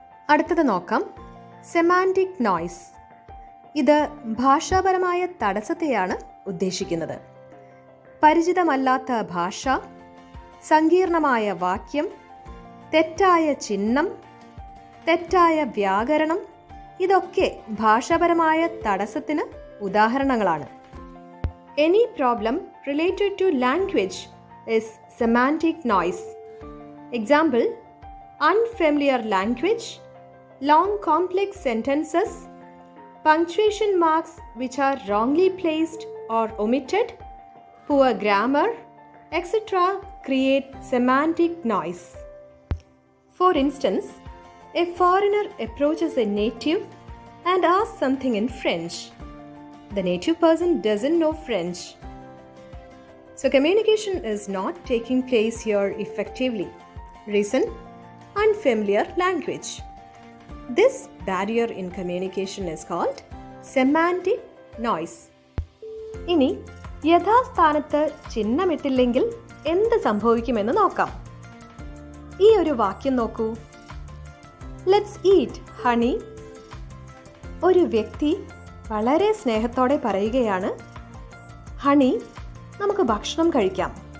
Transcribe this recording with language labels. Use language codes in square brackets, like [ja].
[ml] അടുത്തത് നോക്കാം. Semantic noise. ഇത് ഭാഷാപരമായ തടസ്സത്തെയാണ് ഉദ്ദേശിക്കുന്നത്. പരിചിതമല്ലാത്ത ഭാഷ, സങ്കീർണമായ വാക്യം, തെറ്റായ ചിഹ്നം, തെറ്റായ വ്യാകരണം ഇതൊക്കെ ഭാഷാപരമായ തടസ്സത്തിന് ഉദാഹരണങ്ങളാണ്. [en] Any problem related to language is semantic noise. Example: unfamiliar language, long complex sentences, punctuation marks which are wrongly placed or omitted, poor grammar, etc. create semantic noise. For instance, a foreigner approaches a native and asks something in French. The native person doesn't know French. So communication is not taking place here effectively. Reason: unfamiliar language. This barrier in communication is called semantic noise. [ml] ഇനി യഥാസ്ഥാനത്ത് ചിഹ്നമിട്ടില്ലെങ്കിൽ എന്ത് സംഭവിക്കുമെന്ന് നോക്കാം. ഈ ഒരു വാക്യം നോക്കൂ. [en] Let's eat honey. [ml] ഒരു വ്യക്തി വളരെ സ്നേഹത്തോടെ പറയുകയാണ്, ഹണി, നമുക്ക് ഭക്ഷണം കഴിക്കാം.